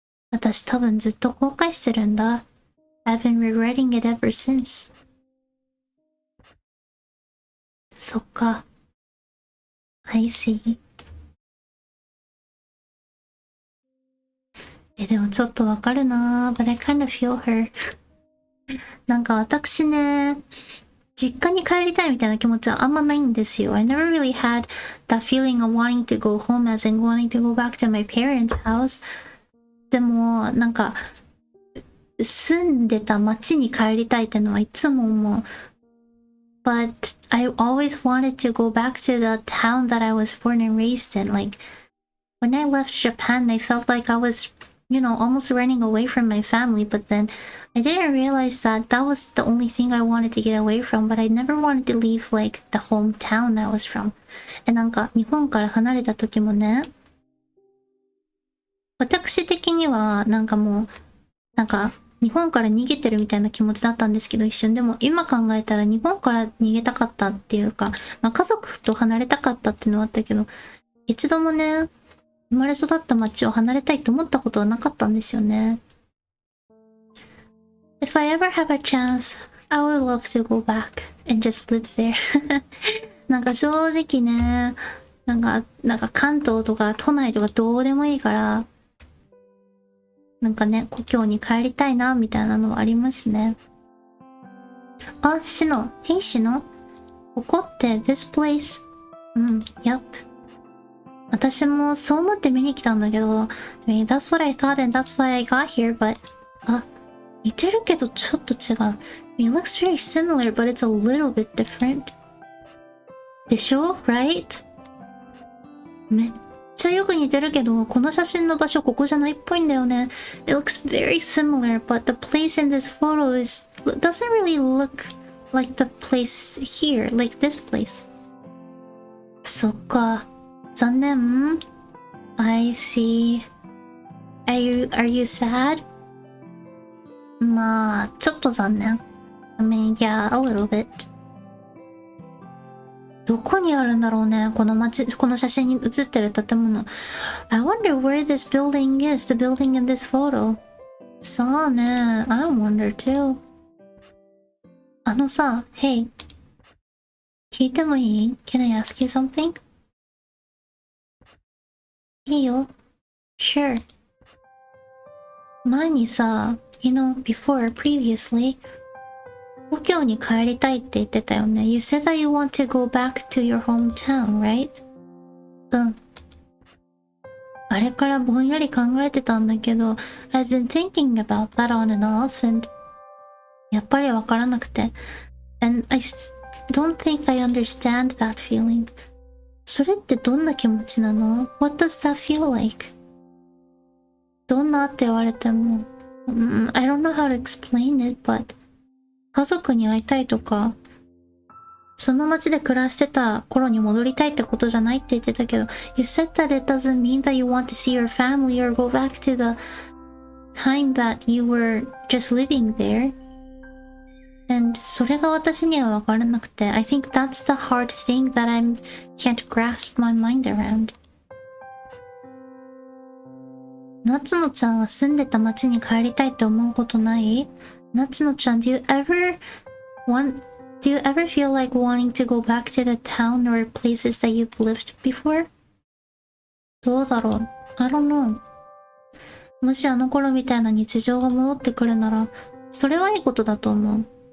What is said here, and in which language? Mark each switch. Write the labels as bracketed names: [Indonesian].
[Japanese] 私多分ずっと後悔してるんだ。 [English] I've been regretting it ever since. [Japanese] そっか。 [English] I see. [Japanese] でもちょっとわかるな。 [English] But I kind of feel her. [Japanese] なんか私ね、実家に帰りたいみたいな気持ちはあんまないんですよ。 [English] I never really had that feeling of wanting to go home as in wanting to go back to my parents' house. [Japanese] でも、なんか、住んでた町に帰りたいってのはいつも思う。 [English] But I always wanted to go back to the town that I was born and raised in. Like, when I left Japan, I felt like I was, almost running away from my family, but then I didn't realize that that was the only thing I wanted to get away from, but I never wanted to leave, like, the hometown I was from. [Japanese] なんか、日本から離れた時もね、私的には、なんかもう、なんか、日本から逃げてるみたいな気持ちだったんですけど、一瞬でも今考えたら日本から逃げたかったっていうか、家族と離れたかったっていうのはあったけど、一度もね、生まれ育った町を離れたいと思ったことはなかったんですよね。 [English] If I ever have a chance, I would love to go back and just live there. [Japanese] なんか正直ね、なんか関東とか都内とかどうでもいいから、なんかね、故郷に帰りたいな、みたいなのはありますね。あ、シノ。Hey, シノ。ここって、 [English] this place? Yep. [Japanese] 私もそう思って見に来たんだけど、 [English] I mean, that's what I thought and that's why I got here, but... [Japanese] あ、似てるけどちょっと違う。 [English] I mean, it looks very similar, but it's a little bit different. [Japanese] でしょ ? [English] Right? [Japanese] めっちゃよく似てるけど、この写真の場所ここじゃないっぽいんだよね。 [English] It looks very similar, but the place in this photo doesn't really look like the place here, like this place. [Japanese] そっか。残念。 [English] I see. Are you sad? [Japanese] まあ、ちょっと残念。 [English] I mean, yeah, a little bit. [Japanese] どこにあるんだろうね、この写真に写ってる建物。 [English] I wonder where this building is, the building in this photo. [Japanese] さあね、 [English] I wonder too. [Japanese] あのさ、Hey. 聞いてもいい？ [English] Can I ask you something? [Japanese] いいよ。Sure. 前にさ、previously, 故郷に帰りたいって言ってたよね。 [English] You said that you want to go back to your hometown, right? [Japanese] うん。あれからぼんやり考えてたんだけど、 [English] I've been thinking about that on and off, and [Japanese] やっぱりわからなくて。 [English] And I don't think I understand that feeling. [Japanese] それってどんな気持ちなの？ [English] What does that feel like? [Japanese] どんなって言われても、 [English] I don't know how to explain it, but [Japanese] 家族に会いたいとか、その町で暮らしてた頃に戻りたいってことじゃないって言ってたけど、 [English] You said that it doesn't mean that you want to see your family or go back to the time that you were just living there. And [Japanese] それが私には分からなくて、 [English] I think that's the hard thing that I can't grasp my mind around. [Japanese] 夏野ちゃんは住んでた町に帰りたいって思うことない？ [English] 夏野ちゃん、do you ever feel like wanting to go back to the town or places that you've lived before? [Japanese] どうだろう？ [English] I don't know. [Japanese] もしあの頃みたいな日常が戻ってくるなら、それはいいことだと思う。